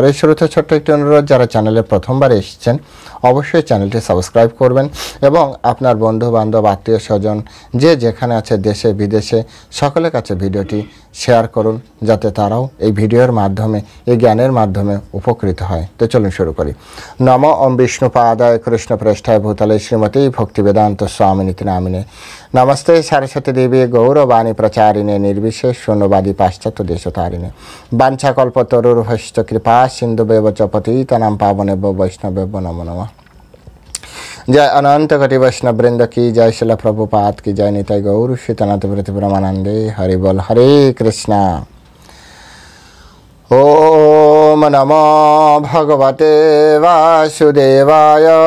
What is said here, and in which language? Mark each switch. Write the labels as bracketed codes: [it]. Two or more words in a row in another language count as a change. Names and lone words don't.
[bn] শুরুতে ছোট্ট একটি অনুরোধ, যারা চ্যানেলে প্রথমবার এসেছেন অবশ্যই চ্যানেলটি সাবস্ক্রাইব করবেন এবং আপনার বন্ধু বান্ধব আত্মীয় স্বজন যে যেখানে আছে দেশে বিদেশে সকলের কাছে ভিডিওটি শেয়ার করুন, যাতে তারাও এই ভিডিওর মাধ্যমে, এই জ্ঞানের মাধ্যমে উপকৃত হয়। তো চলুন শুরু করি। [sa] নম ওম বিষ্ণুপাদায় কৃষ্ণ প্রেষ্ঠায় ভূতলে শ্রীমতী ভক্তিবেদান্ত স্বামিনীতি নামিনে নমস্তে সরস্বতী দেবী গৌরবাণী প্রচারিণে নির্বিশেষ শূন্যবাদী পাশ্চাত্য দেশতারিণে বাঞ্ছাকল্পতরুর্ভশ্চ কৃপা সিন্ধুবেব চ পতিতানাং পাবনেভ্যো বৈষ্ণবেভ্যো নমো নমঃ। [hi] जय अनंत कोटि वैष्णव वृंद की जय, शिल प्रभुपाद की जय, निताय गौर श्रीतनाथ प्रति ब्रह्मानंदे। हरि बोल। [sa] हरे कृष्णा। ओम नमो भगवते वासुदेवाय।